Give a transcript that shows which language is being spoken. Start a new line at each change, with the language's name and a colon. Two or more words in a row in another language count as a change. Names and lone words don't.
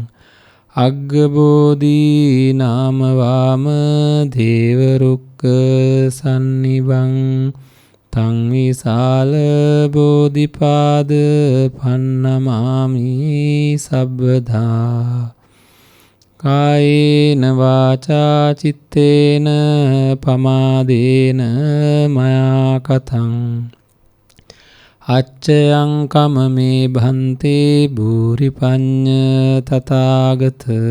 Pali: අග්ගබෝධී නාමවාම දේවරුක්ක සන්නිබං තං විසාල බෝධිපාද පන්නමාමි සබ්බදා කායේන වාචා චිත්තේන පමාදේන මයා කතං අච්චයං කමමේ භන්තේ භූරිපඤ්ඤ තථාගත